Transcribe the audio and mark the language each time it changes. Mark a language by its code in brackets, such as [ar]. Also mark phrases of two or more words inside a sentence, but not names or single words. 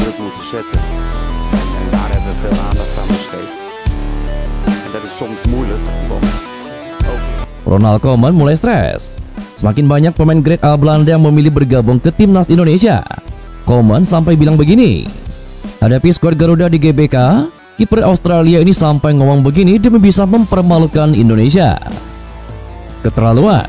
[nl] moeten zetten. En daar hebben we veel aandacht aan besteed. En dat is soms moeilijk, want [id] Ronald Koeman mulai stres. Semakin banyak pemain grade A Belanda yang memilih bergabung ke timnas Indonesia. Koeman sampai bilang begini, hadapi skuad Garuda di GBK, kiper Australia ini sampai ngomong begini demi bisa mempermalukan Indonesia. Keterlaluan.